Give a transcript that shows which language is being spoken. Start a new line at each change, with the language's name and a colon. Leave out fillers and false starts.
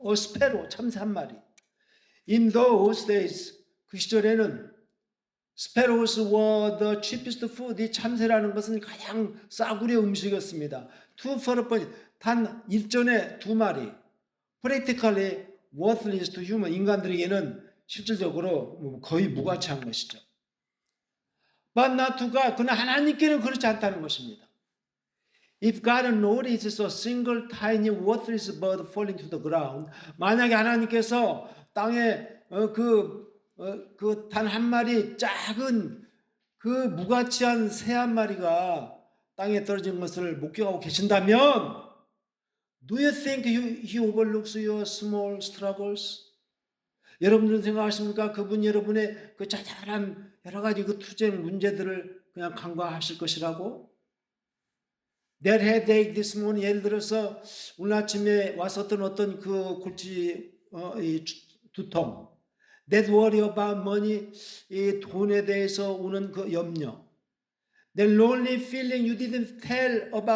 English: A sparrow,
Korean: 참새 한 마리.
English: In those days,
Korean: 그 시절에는
English: sparrows were the cheapest food.
Korean: 이 참새라는 것은 가장 싸구려 음식이었습니다.
English: Two for a bunch,
Korean: 단 일전에 두 마리.
English: Practically worthless to human.
Korean: 인간들에게는 실질적으로 거의 무가치한 것이죠.
English: But not to God.
Korean: 그러나 하나님께는 그렇지 않다는 것입니다.
English: If God notices a single tiny worthless bird falling to the ground,
Korean: 만약에 하나님께서 땅에 그 단 한 마리 작은 그 무가치한 새 한 마리가 땅에 떨어진 것을 목격하고 계신다면,
English: do you think he overlooks your small struggles?
Korean: 여러분들은 생각하십니까? 그분이 여러분의 그 자잘한 여러 가지 그 투쟁 문제들을 그냥 간과하실 것이라고?
English: That headache this morning,
Korean: 예를 들어서 오늘 아침에 왔었던 어떤 그 골치 이 두통,
English: that worry about money,
Korean: 이 돈에 대해서 오는 그 염려,
English: that lonely feeling you didn't tell